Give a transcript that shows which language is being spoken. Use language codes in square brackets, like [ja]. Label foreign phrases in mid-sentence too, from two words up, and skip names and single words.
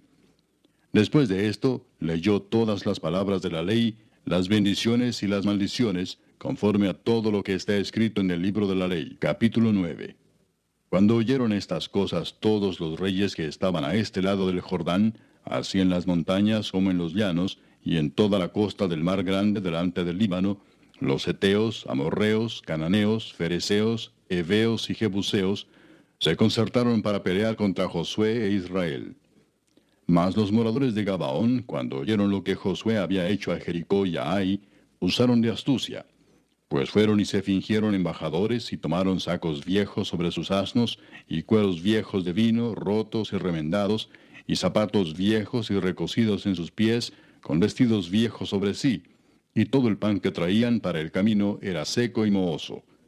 [es] Después de esto, leyó todas las palabras de la ley, las bendiciones y las maldiciones, conforme a todo lo que está escrito en el libro de la ley. Capítulo 9. Cuando oyeron estas cosas todos los reyes que estaban a este lado del Jordán, así en las montañas como en los llanos, y en toda la costa del mar grande delante del Líbano, los heteos, amorreos, cananeos, fereceos, heveos y jebuseos, se concertaron para pelear contra Josué e Israel. Mas los moradores de Gabaón, cuando oyeron lo que Josué había hecho a Jericó y a Ai, usaron de astucia, pues fueron y se fingieron embajadores y tomaron sacos viejos sobre sus asnos, y cueros viejos de vino, rotos y remendados, y zapatos viejos y recocidos en sus pies, con vestidos viejos sobre sí, y todo el pan que traían para el camino era seco y mohoso.